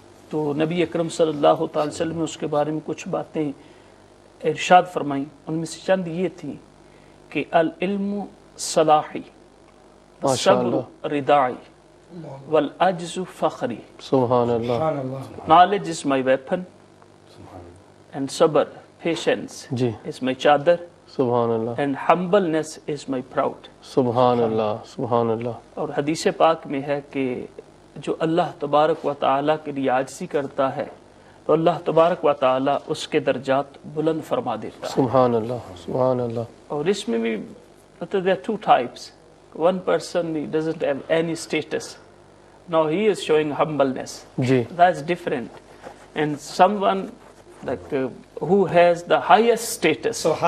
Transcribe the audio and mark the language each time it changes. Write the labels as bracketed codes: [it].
[hi] तो नबी अकरम सल्लल्लाहु ताला अलैहि वसल्लम ने उसके बारे में कुछ बातें इरशाद फरमाई. उनमें से चंद ये थी कि [ar] अल इल्मु सलाही सब्र रिदाई वल अज्ज़ु फ़ख्री. [hi] सुभानअल्लाह. [en] Knowledge is my weapon and sabr, patience, is my chadar. Subhanallah. And humbleness is my proud. Subhanallah. Subhanallah. [hi] और हदीस पाक में है कि जो अल्लाह तबारक व ताला के लिए आजिज़ी करता है तो अल्लाह तबारक व ताला उसके दर्जात बुलंद फरमा देता है. [en] Subhanallah. Subhanallah. [hi] और इसमें भी [en] there are two types. One person, he doesn't have any status. Now he is showing humbleness. That's different. And someone like who has the highest status